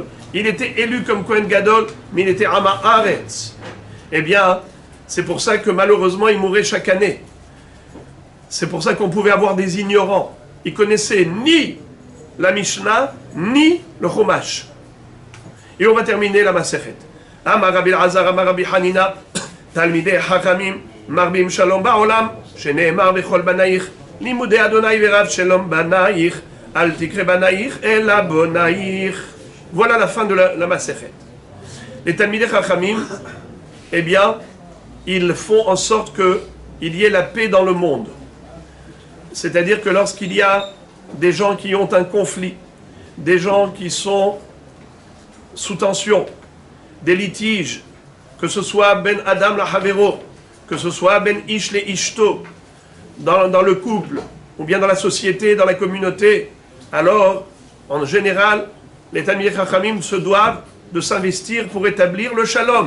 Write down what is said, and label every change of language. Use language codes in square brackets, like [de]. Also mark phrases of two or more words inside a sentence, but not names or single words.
[fr] Il était élu comme [he] כהן גדול, [fr] mais il était [he] עם הארץ. [fr] Eh bien, c'est pour ça que malheureusement, il mourait chaque année. C'est pour ça qu'on pouvait avoir des ignorants. Ils connaissaient ni la Mishnah, ni le Chumash. Et on va terminer la Masechet. [he] אמר רבי אלעזר, אמר רבי חנינא, תלמידי חכמים מרבים שלום בעולם, שנאמר בכל בניך לימודי אדוני ורב שלום בניך, אל תקרי בניך, אלא בוניך. [fr] Voilà la fin de la Masechet. Les [he] תלמידי חכמים, [fr] eh bien, ils font en sorte qu'il y ait la paix dans le monde. C'est-à-dire que lorsqu'il y a des gens qui ont un conflit, des gens qui sont sous tension, des litiges, que ce soit [he] בין אדם לחברו, [fr] que ce soit [he] בין איש לאשתו, [fr] dans le couple, ou bien dans la société, dans la communauté, alors, en général, les [he] תלמידי חכמים [fr] se doivent de s'investir pour établir le Shalom.